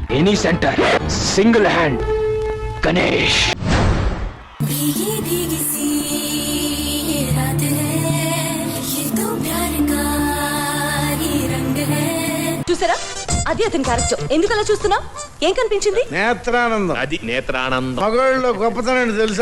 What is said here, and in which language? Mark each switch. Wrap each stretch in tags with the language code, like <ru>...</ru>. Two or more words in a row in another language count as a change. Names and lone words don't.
<te>మనీ సెంటర్ సింగిల్ హ్యాండ్ గణేష్.</te> <hi>भीगी भीगी सी ये रात है, ये तो प्यार का ही रंग है.</hi> <te>చూసారా, అది అతని క్యారెక్టర్. ఎందుకు అలా చూస్తున్నా? ఏం కనిపించింది? నేత్రానందం. అది నేత్రానందం. మగవాళ్ళలో గొప్పతనం తెలుసా?</te>